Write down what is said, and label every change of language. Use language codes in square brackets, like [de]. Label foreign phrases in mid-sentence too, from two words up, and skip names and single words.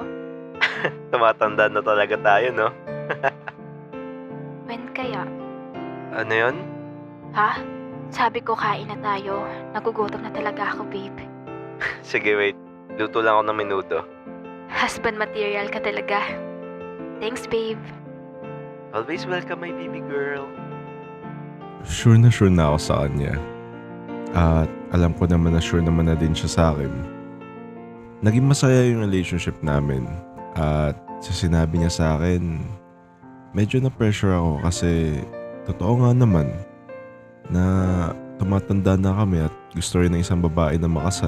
[tl] Tumatanda na talaga tayo, no? When kaya? Ano yun? Ha? Sabi ko kain na tayo. Nagugutom na talaga ako, babe. Sige, wait. Luto lang ako ng menudo. [en] Husband material [tl] ka talaga. [en] Thanks, babe. Always welcome, my baby girl. [tl] Sure na ako sa kanya. At alam ko naman na sure naman na din siya sa akin. Naging masaya yung relationship namin. At sa sinabi niya sa akin, medyo na-pressure ako kasi totoo nga naman na tumatanda na kami at gusto rin ng isang babae na makasal.